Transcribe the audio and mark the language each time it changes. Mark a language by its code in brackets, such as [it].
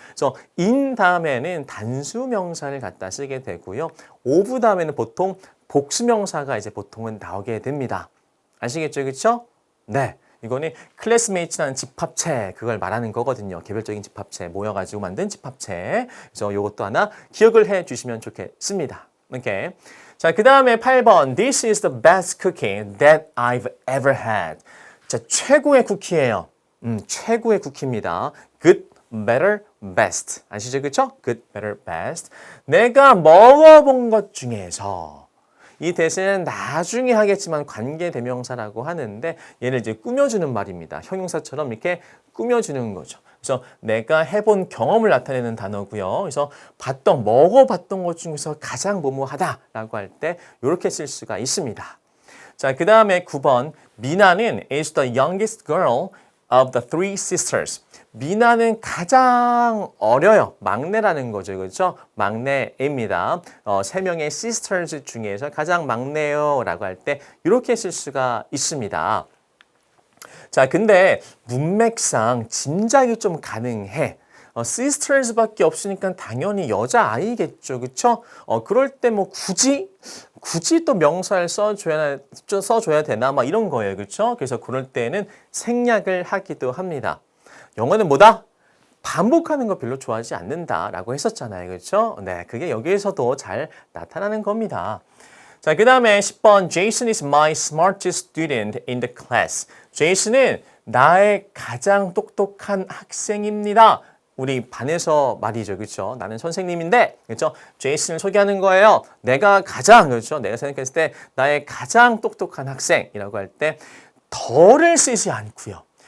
[ko] 그래서 in 다음에는 단수 명사를 갖다 쓰게 되고요. of 다음에는 보통 복수명사가 이제 보통은 나오게 됩니다. 아시겠죠? 그렇죠? 네. 이거는 클래스메이트라는 집합체 그걸 말하는 거거든요. 개별적인 집합체 모여가지고 만든 집합체. 그래서 이것도 하나 기억을 해 주시면 좋겠습니다. 오케이. 자, 그 다음에 8번. [en] This is the best cookie that I've ever had. [ko] 자, 최고의 쿠키예요. 최고의 쿠키입니다. [en] Good, better, best. [ko] 아시죠? 그렇죠? [en] Good, better, best. [ko] 내가 먹어본 것 중에서 이 대신은 나중에 하겠지만 관계대명사라고 하는데 얘를 이제 꾸며주는 말입니다. 형용사처럼 이렇게 꾸며주는 거죠. 그래서 내가 해본 경험을 나타내는 단어고요. 그래서 먹어봤던 것 중에서 가장 뭐뭐하다라고 할 때 이렇게 쓸 수가 있습니다. 자, 그 다음에 9번. [en] 미나는 is the youngest girl of the three sisters. [ko] 미나는 가장 어려요. 막내라는 거죠. 그렇죠? 막내입니다. 3명의 sisters 중에서 가장 막내요 라고 할 때 이렇게 쓸 수가 있습니다. 자, 근데 문맥상 짐작이 좀 가능해. sisters밖에 없으니까 당연히 여자아이겠죠. 그렇죠? 그럴 때 뭐 굳이 또 명사를 써줘야 되나 막 이런 거예요. 그렇죠? 그래서 그럴 때는 생략을 하기도 합니다. 영어는 뭐다? 반복하는 거 별로 좋아하지 않는다라고 했었잖아요. 그렇죠? 네, 그게 여기에서도 잘 나타나는 겁니다. 자, 그 다음에 10번. [en] Jason is my smartest student in the class. [ko] 제이슨은 나의 가장 똑똑한 학생입니다. 우리 반에서 말이죠. 그렇죠? 나는 선생님인데, 그렇죠? 제이슨을 소개하는 거예요. 내가 가장, 그렇죠? 내가 생각했을 때 나의 가장 똑똑한 학생이라고 할 때 더를 쓰지 않고요.